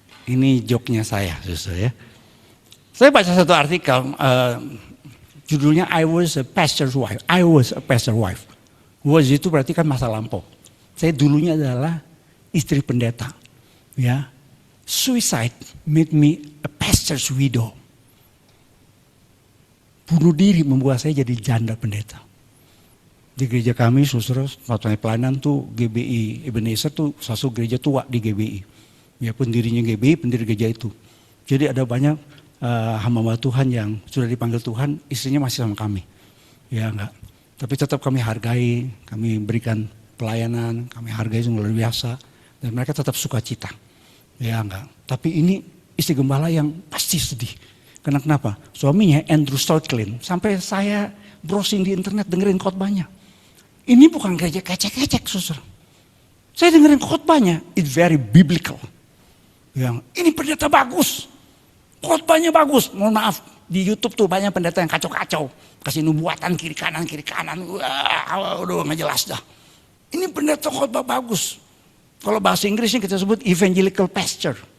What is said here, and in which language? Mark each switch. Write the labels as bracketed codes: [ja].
[id] Ini joknya saya, saudara ya. Saya baca satu artikel, judulnya [en] I was a pastor's wife. I was a pastor's wife. [id] Was itu berarti kan masa lampau. Saya dulunya adalah istri pendeta. [en] Ya, suicide made me a pastor's widow. [id] Bunuh diri membuat saya jadi janda pendeta. Di gereja kami, saudara, waktu pelayanan tuh GBI Ebenezer tuh satu gereja tua di GBI. Ya, pendirinya GBI, pendiri gereja itu. Jadi ada banyak hamba Tuhan yang sudah dipanggil Tuhan, istrinya masih sama kami. Ya enggak. Tapi tetap kami hargai, kami berikan pelayanan, kami hargai sungguh luar biasa, dan mereka tetap sukacita. Ya enggak. Tapi ini istri gembala yang pasti sedih. Karena kenapa? Suaminya Andrew Stolklin, sampai saya browsing di internet dengerin khotbahnya. Ini bukan gereja kecek-kecek, saudara. Saya dengerin khotbahnya, [en] it's very biblical. [id] Yang ini pendeta bagus, khotbahnya bagus. Mohon maaf, di YouTube tuh banyak pendeta yang kacau-kacau, kasih nubuatan kiri kanan, wah, udah nggak jelas dah. Ini pendeta khotbah bagus. Kalau bahasa Inggrisnya kita sebut evangelical pastor.